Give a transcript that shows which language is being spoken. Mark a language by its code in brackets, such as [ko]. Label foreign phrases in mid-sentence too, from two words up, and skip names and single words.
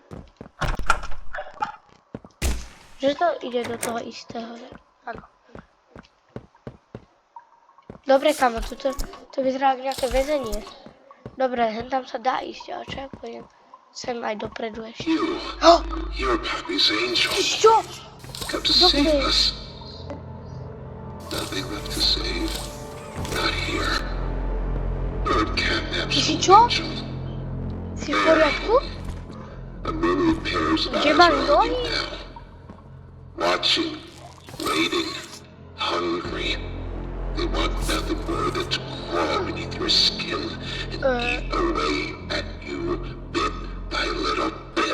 [sk] Že to ide do toho istého, že? Áno. Dobre, kamo, to vyzerá ako nejaké väzenie. Dobre, tam sa dá ísť, ale čo ja pôjdem sem aj dopredu ešte. [en] You're Pappy's angel. [sk] Čo? [en] Come to save us. Nothing left to save. Not here. Bird catnaps [sk] Si [en] an [sk] čo? [en] angel. [sk] Si v poriadku? [en] A million pairs of [pl] Gdzie [en] eyes [pl] mam [en] are on [pl] nogi? [en] you now. Watching, waiting, hungry. They want nothing more than to crawl beneath your skin and eat away at you bit by little bit.